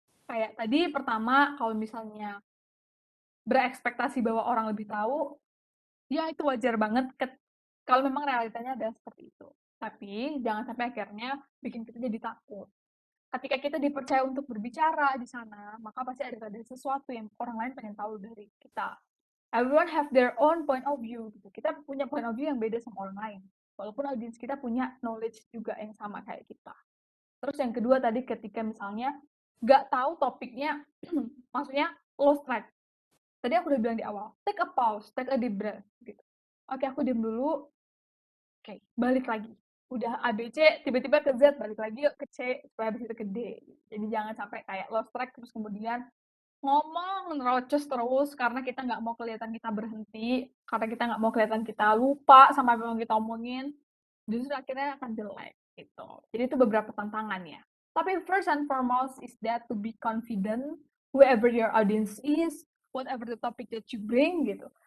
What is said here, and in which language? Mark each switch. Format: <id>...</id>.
<id>Kayak tadi pertama, kalau misalnya berekspektasi bahwa orang lebih tahu, ya itu wajar banget kalau memang realitanya adalah seperti itu. Tapi jangan sampai akhirnya bikin kita jadi takut. Ketika kita dipercaya untuk berbicara di sana, maka pasti ada sesuatu yang orang lain pengen tahu dari kita.</id> <en>Everyone have their own point of view gitu.</en> <id>Kita punya point of view yang beda sama orang lain. Walaupun audiens kita punya knowledge juga yang sama kayak kita. Terus yang kedua tadi ketika misalnya nggak tahu topiknya, maksudnya lost track. Tadi aku udah bilang di awal,</id> <en>take a pause, take a deep breath</en> <id>gitu. Oke, aku diam dulu. Oke, balik lagi. Udah ABC, tiba-tiba ke Z, balik lagi yuk ke C, supaya habis itu ke D. Jadi jangan sampai kayak lost track terus kemudian ngomong nerocos terus karena kita nggak mau kelihatan kita berhenti, karena kita nggak mau kelihatan kita lupa sama apa yang kita omongin, justru akhirnya akan jelek gitu. Jadi itu beberapa tantangan ya.</id> <en>Tapi first and foremost is that to be confident whoever your audience is, whatever the topic that you bring gitu.</en>